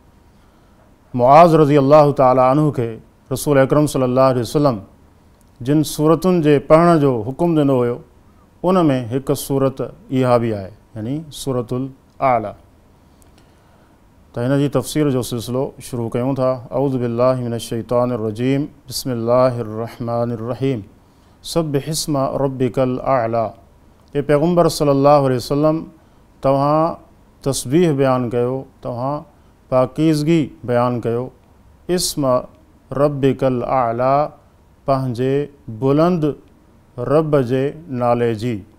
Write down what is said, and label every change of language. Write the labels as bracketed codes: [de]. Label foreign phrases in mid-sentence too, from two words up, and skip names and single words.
[sd] मुआज़ [ar] رضي الله تعالى عنه [sd] खे रसूल अकरम [ar] صلى الله عليه وسلم [sd] जिन सूरतुनि जे पढ़ण जो हुकुम ॾिनो हुयो उन में हिकु सूरत इहा बि आहे, यानी सूरतुल आला। त हिन जी तफ़सीर जो सिलसिलो शुरू कयूं था। [ar] أعوذ بالله من الشيطان الرجيم بسم الله الرحمن الرحيم سبح اسم ربك الأعلى. [sd] ये पैगम्बर [ar] صلى الله عليه وسلم [sd] तव्हां तस्बीह बयानु कयो, तव्हां पाकीज़गी बयानु कयो। [ar] اسم ربك الأعلى, [sd] पंहिंजे बुलंद रब जे नाले जी।